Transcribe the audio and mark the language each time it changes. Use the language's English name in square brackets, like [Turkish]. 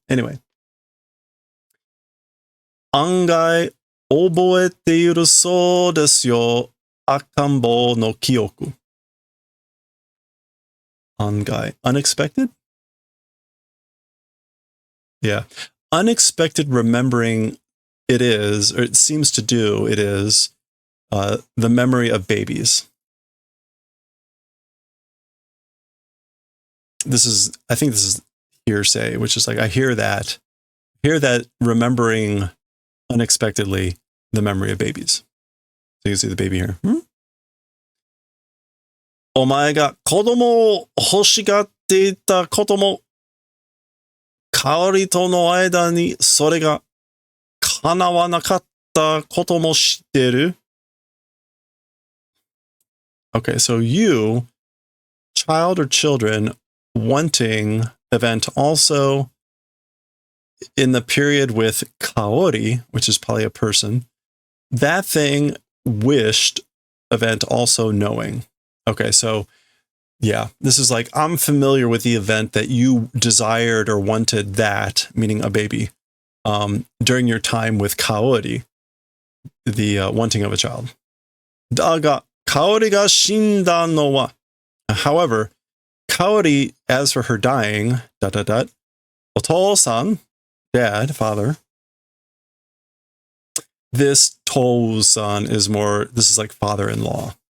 [English] Anyway. [Japanese] 案外、覚えているそうですよ。赤ん坊の記憶。 [English] 案外.Unexpected? Yeah. Unexpected remembering it is, or it seems to do, it is, the memory of babies. I think this is hearsay, which is like, I hear that remembering unexpectedly the memory of babies. So you can see the baby here. [Japanese] お前が子供を欲しがっていたことも、香りとの間にそれが叶わなかったことも知ってる? [English] Okay, so you, child or children, wanting event also in the period with Kaori, which is probably a person, that thing wished event also knowing. Okay, so yeah, this is like, I'm familiar with the event that you desired or wanted that, meaning a baby, during your time with Kaori, the wanting of a child. [Japanese] だが、Kaoriが死んだのは. [English] However, Kaori, as for her dying, ... お父さん, dad, father, This Tou-san is more, this is like father-in-law.